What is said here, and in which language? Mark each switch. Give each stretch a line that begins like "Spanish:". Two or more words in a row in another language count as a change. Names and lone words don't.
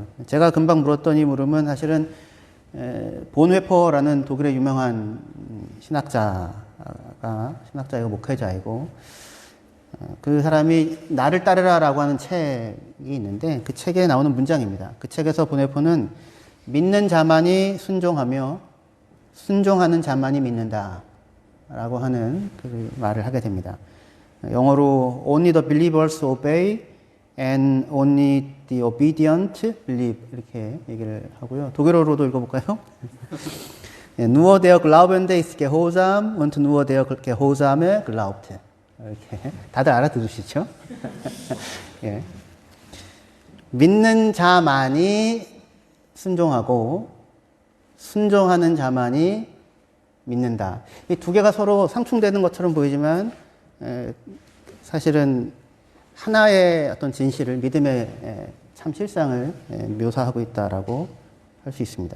Korean: 제가 금방 물었던 이 물음은 사실은 본회퍼라는 독일의 유명한 신학자이고 목회자이고 그 사람이 나를 따르라라고 하는 책이 있는데 그 책에 나오는 문장입니다. 그 책에서 본회퍼는 믿는 자만이 순종하며 순종하는 자만이 믿는다 라고 하는 그 말을 하게 됩니다.
English: 영어로 Only the believers obey and only the obedient believe
Korean: 이렇게 얘기를 하고요. 독일어로도 읽어볼까요?
German: Nur der Glaubende ist gehorsam und nur der Gehorsame glaubt.
Korean: 이렇게 다들 알아들으시죠? 예. 믿는 자만이 순종하고 순종하는 자만이 믿는다. 이 두 개가 서로 상충되는 것처럼 보이지만 사실은 하나의 어떤 진실을 믿음의 참 실상을 묘사하고 있다라고 할 수 있습니다.